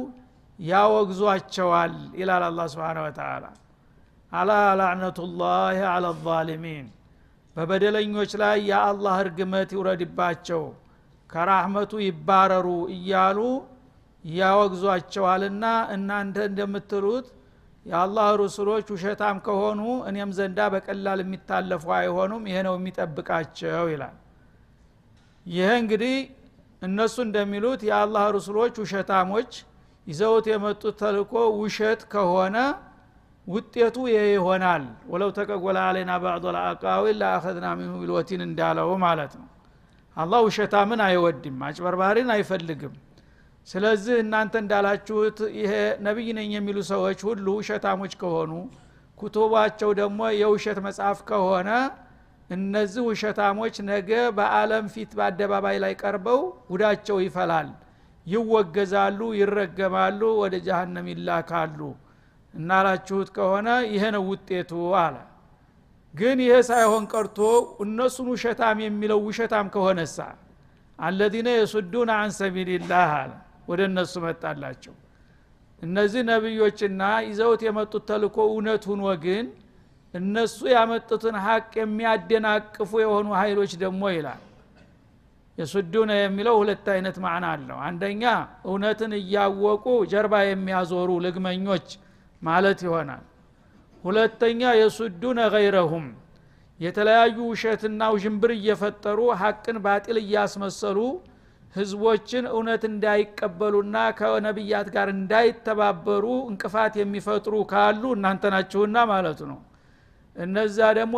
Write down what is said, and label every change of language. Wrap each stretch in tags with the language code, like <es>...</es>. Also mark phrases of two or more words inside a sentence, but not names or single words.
<am>ያወግዟቸዋል ይላል አላህ</am> <ar>سبحانه وتعالى። ألا لعنة الله على الظالمين</ar> <am>በበደለኞች ላይ የአላህ እርግመት ይውረድባቸው ከራህመቱ ይባረሩ እያሉ ያወግዟቸዋልና እናንተ እንደምትሉት የአላህ ረሱሎች ውሸታም ከሆኑ እኔም ዘንዳ በቀላል የሚታለፉ አይሆኑም፣ ይሄ ነው የሚጠብቃቸው ይላል። ይሄ እንግዲህ እነሱ እንደሚሉት የአላህ ረሱሎች ውሸታሞች ይዘውት የመጡት ተልእኮ ውሸት ከሆነ ውጤቱ ይሄ ይሆናል።</am> <ar>ولو تقول علينا بعض الأقاويل لأخذنا منه بالوتين</ar> <am>እንዳለው ማለት ነው። አላህ ውሸታምን አይወድም፣ አጭበርባሪን አይፈልግም። ስለዚህ እናንተ እንዳላችሁት ይሄ ነብይ ነኝ የሚሉ ሰዎች ሁሉ ውሸታሞች ከሆኑ ኩቱባቸው ደግሞ የውሸት መጽሐፍ ከሆነ እነዚህ ውሸታሞች ነገ በአለም ፊት በአደባባይ ላይ ቀርበው ጉዳቸው ይፈላል፣ ይወገዛሉ፣ ይረገማሉ፣ ወደ ጀሃነም ይላካሉ። እናላችሁት ከሆነ ይሄ ነው ውጤቱ አለ። ግን ይሄ ሳይሆን ቀርቶ እነሱን ውሸታም የሚለው ውሸታም ከሆነሳ</am> <ar>الذين يصدون عن سبيل الله</ar> <am>አለ። ወደ እነሱ መጣላቸው። እነዚህ ነብዮችና ይዘውት የመጡት ተልእኮ እውነት ሆኖ ግን እነሱ ያመጡትን ሐቅ የሚያደናቅፉ የሆኑ ኃይሎች ደግሞ ይላል የሱዱነ የሚለው ሁለት አይነት ማዕና አለው። አንደኛ እውነትን እያወቁ ጀርባ የሚያዞሩ ልግመኞች ማለት ይሆናል። ሁለተኛ</am> <ar>يصدون غيرهم</ar> <am>የተለያዩ ውሸትና ውዥንብር እየፈጠሩ ሐቅን ባጢል እያስመሰሉ ህዝቦችን እውነት እንዳይቀበሉና ከነብያት ጋር እንዳይተባበሩ እንቅፋት የሚፈጥሩ ካሉ እናንተ ናችሁና ማለት ነው። እነዛ ደግሞ</am>